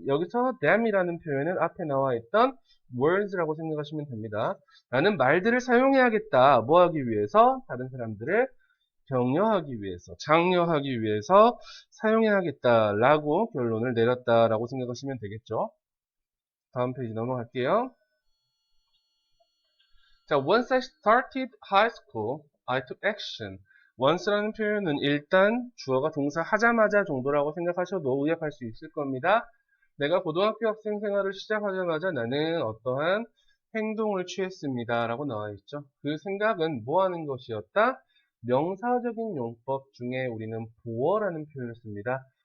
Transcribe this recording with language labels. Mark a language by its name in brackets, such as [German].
[Korean] 여기서 them이라는 표현은 앞에 나와 있던 words라고 생각하시면 됩니다. 나는 말들을 사용해야겠다. 뭐 하기 위해서? 다른 사람들을 격려하기 위해서, 장려하기 위해서 사용해야겠다라고 결론을 내렸다라고 생각하시면 되겠죠. 다음 페이지 넘어갈게요. [English] 자, once I started high school, I took action. [Korean] once라는 표현은 일단 주어가 동사 하자마자 정도라고 생각하셔도 의역할 수 있을 겁니다. 내가 고등학교 학생 생활을 시작하자마자 나는 어떠한 행동을 취했습니다. 라고 나와 있죠. 그 생각은 뭐 하는 것이었다? 명사적인 용법 중에 우리는 보어라는 표현을 씁니다.